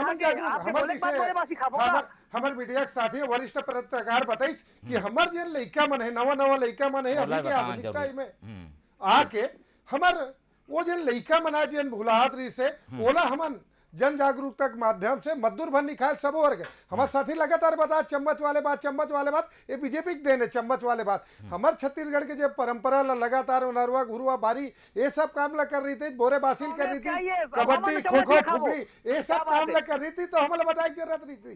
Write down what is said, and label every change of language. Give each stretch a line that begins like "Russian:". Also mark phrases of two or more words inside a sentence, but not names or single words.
Chhattisgarhi: हम जागरूक हमर जैसे हमर मीडिया के साथी वरिष्ठ पत्रकार बताइस कि हमर जे लइका मन है, नवा नवा लइका मन है अभी के आधुनिकता में आके हमर वो जे लइका मन आज जन भुलाहत रही से ओला हमन जन जागरूकता के माध्यम से मजदूर भर निकाल सब वर्ग हमारे साथी लगातार बता चम्मच वाले बात ये बीजेपी के देन है। चम्मच वाले बात हमारे छत्तीसगढ़ के जो परंपरा लगातार नरवा गुरुआ बारी ये सब काम ला कर रही थी, बोरे बासिल कर रही थी, कबड्डी खो खो फुगड़ी ये सब काम ला कर रही थी, तो हमें बताए जरूरत नहीं थी।